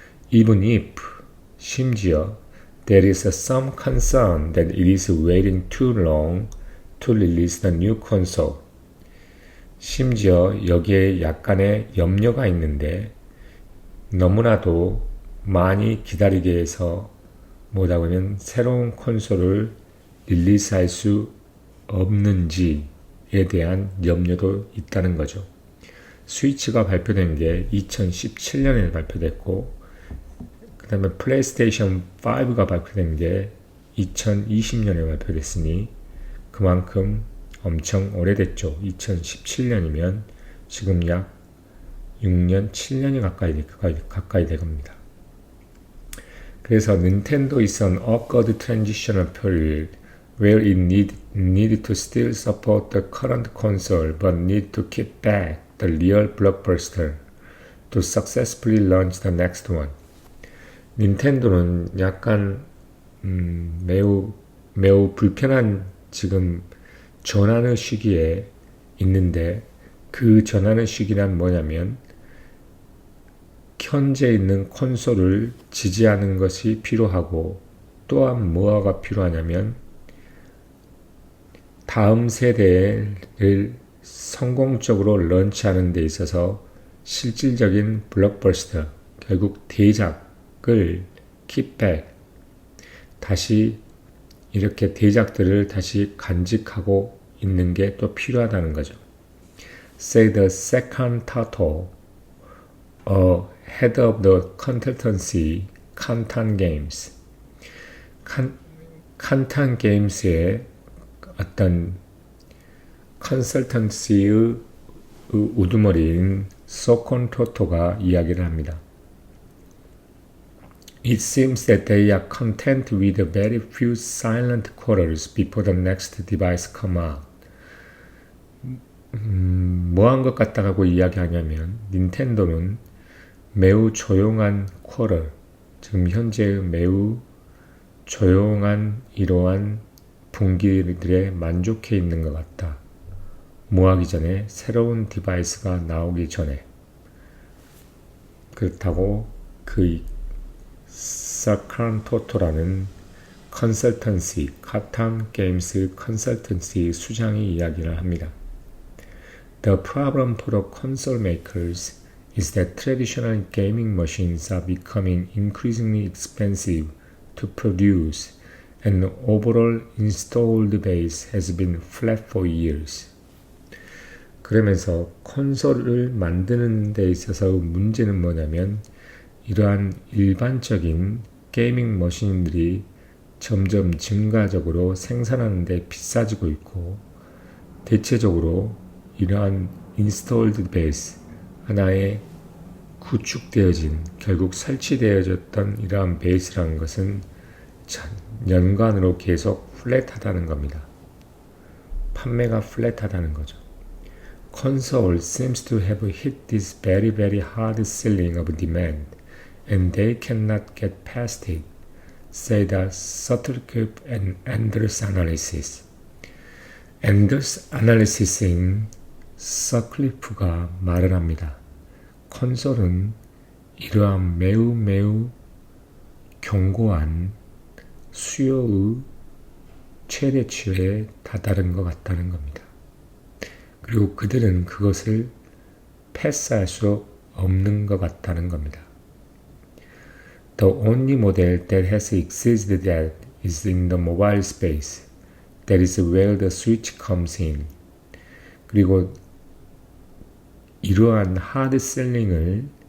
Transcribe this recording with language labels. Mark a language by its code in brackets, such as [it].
[en] Even if, [ko] 심지어, [en] there is some concern that it is waiting too long to release the new console. [ko] 심지어 여기에 약간의 염려가 있는데 너무나도 많이 기다리게 해서 뭐라고 하면 새로운 콘솔을 릴리스할 수 없는지에 대한 염려도 있다는 거죠. 스위치가 발표된 게 2017년에 발표됐고 그 다음에 플레이스테이션 5가 발표된 게 2020년에 발표됐으니 그만큼 엄청 오래됐죠. 2017년이면 지금 약 6년, 7년이 가까이 될 겁니다. 그래서 [en] Nintendo is an awkward transitional period where it needed to still support the current console but need to keep back the real blockbuster to successfully launch the next one. [ko] 닌텐도는 약간 매우 불편한 지금 전환의 시기에 있는데 그 전환의 시기란 뭐냐면 현재 있는 콘솔을 지지하는 것이 필요하고 또한 뭐가 필요하냐면 다음 세대를 성공적으로 런치하는 데 있어서 실질적인 블록버스터, 결국 대작을 킵백, 다시 이렇게 대작들을 다시 간직하고 있는 게 또 필요하다는 거죠. [en] Say the second title, head of the consultancy, 칸탄 게임스. [ko] 칸탄 게임스의 어떤 컨설턴시의 우두머리인 소콘 토토가 이야기를 합니다. [en] It seems that they are content with a very few silent quarters before the next device come out. [ko] 뭐한 것 같다고 이야기하냐면 닌텐도는 매우 조용한 쿼터, 지금 현재 매우 조용한 이러한 분기들에 만족해 있는 것 같다. 뭐 하기 전에 새로운 디바이스가 나오기 전에. 그렇다고 그 사칸 토토라는 컨설턴시, 카탄 게임스 컨설턴시 수장이 이야기를 합니다. [en] The problem for the console makers is that traditional gaming machines are becoming increasingly expensive to produce and the overall installed base has been flat for years. [ko] 그러면서 콘솔을 만드는 데 있어서 문제는 뭐냐면 이러한 일반적인 게이밍 머신들이 점점 증가적으로 생산하는 데 비싸지고 있고 대체적으로 이러한 인스톨드 베이스 하나의 구축되어진 결국 설치되어졌던 이러한 베이스라는 것은 연간으로 계속 플랫하다는 겁니다. 판매가 플랫하다는 거죠. [en] Console seems to have hit this very hard ceiling of demand and they cannot get past it, say the Sutcliffe and Anders analysis. [ko] Anders analysis인 서클리프가 말을 합니다. 콘솔은 이러한 매우 견고한 수요의 최대치에 다다른 것 같다는 겁니다. 그리고 그들은 그것을 패스할 수 없는 것 같다는 겁니다. [en] The only model that has existed that is in the mobile space. That is where the switch comes in. [ko] 그리고 이러한 하드 셀링을